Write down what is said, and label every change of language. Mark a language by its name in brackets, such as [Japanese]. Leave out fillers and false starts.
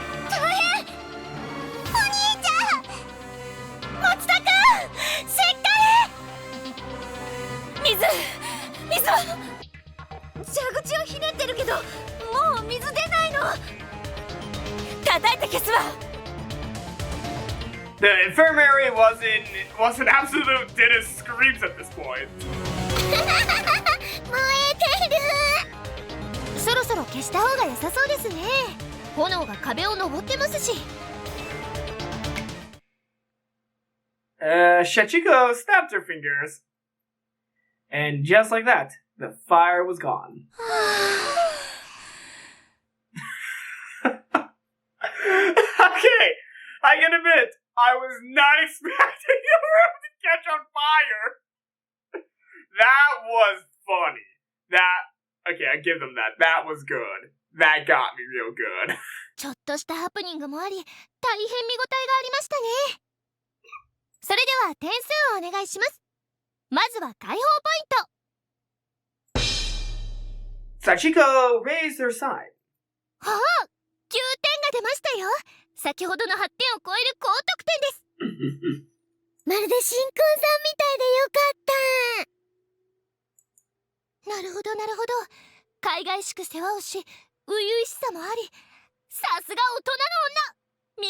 [Japanese] 大変！お兄ちゃん！持田くん！しっかり！水は？蛇口をひねってるけどもう水出ないの。叩いて消すわ。 [English] The infirmary was an absolute dead of screams at this point. [Japanese] 燃えてる。そろそろ消した方が良さそうですね。炎が壁を登ってますし。 [English] Sachiko snapped her fingers. And just like that, the fire was gone. Okay, I can admit, I was not expecting the room to catch on fire. That was funny. Okay, I give them that. That was good. That got me real good. [Japanese] ちょっとしたハプニングもあり、大変見応えがありましたね。それでは点数をお願いします。まずは解放ポイント。 [English] Sachiko raised her side. [Japanese] はあ、9点が出ましたよ。先ほどの8点を超える高得点です。まるで新婚さんみたいでよかった。なるほどなるほど。海外しく世話をし、初々しさもあり、さすが大人の女。